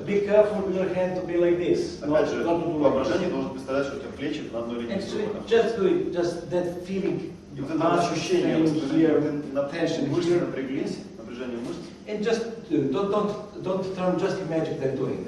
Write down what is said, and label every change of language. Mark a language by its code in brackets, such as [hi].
[en] Be careful with your hand to be like this. [ru] Опять же, воображение должен представлять, что у тебя плечи на одной линии. [en] And so just do it, just that feeling. [ru] И вот это ощущение, ты мышцы напряглись, напряжение мышц. [en] And just don't just imagine that doing.